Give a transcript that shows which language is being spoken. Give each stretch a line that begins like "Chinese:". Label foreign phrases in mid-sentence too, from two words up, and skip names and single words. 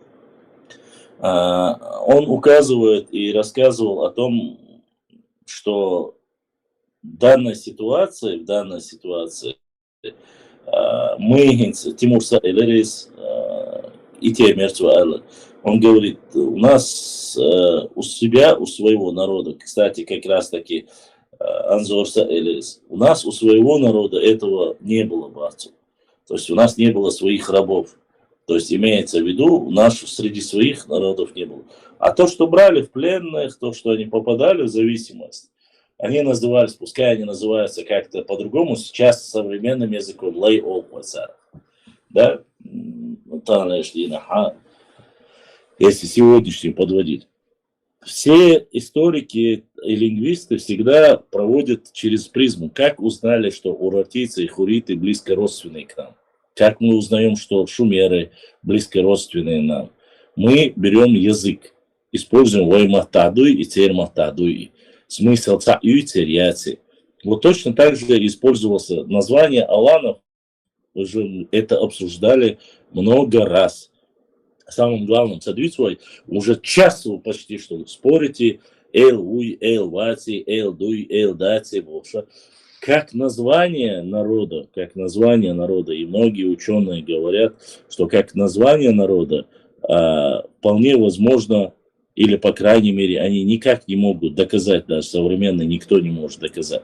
Russian: Он указывает и рассказывал о том, что в данной ситуации мы, Тимур Элерис и те мертвые, он говорит, у нас у себя, у своего народа, кстати, как раз таки Анзор Элерис, у нас у своего народа этого не было, братцев. То есть у нас не было своих рабов. То есть имеется в виду, у нас среди своих народов не было. А то, что брали в пленных, то, что они попадали в зависимость, они назывались, пускай они называются как-то по-другому, сейчас современным языком лай-ол, да, если сегодняшним подводить. Все историки и лингвисты всегда проводят через призму, как узнали, что урартийцы и хуриты близко родственные к нам. Как мы узнаем, что шумеры близко родственные нам. Мы берем язык, используем
Chechen: ваймахтадуй и цермахтадуй. Смысл цаюй церьяци.
Russian: Вот точно так же использовался название аланов. Мы же это обсуждали много раз. Самым главным цадвицой уже час почти что спорите
Chechen: эл уй, эл ваци, эл дуй, эл даци,
Russian: больше. Как название народа, и многие ученые говорят, что как название народа вполне возможно, или по крайней мере они никак не могут доказать, даже современный никто не может доказать.